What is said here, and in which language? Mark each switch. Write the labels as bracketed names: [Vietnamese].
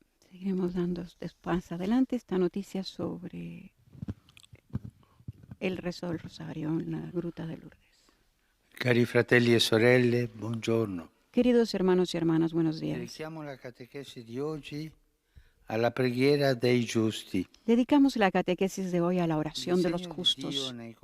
[Spanish] Seguiremos dando después adelante esta noticia sobre el rezo del Rosario en la gruta de Lourdes. [Italian] Cari fratelli e sorelle, buongiorno. [Spanish] Queridos hermanos y hermanas, buenos días. [Italian] Dedichiamo la catechesi di oggi alla preghiera dei giusti. [Spanish] Dedicamos la catequesis de hoy a la oración de los justos.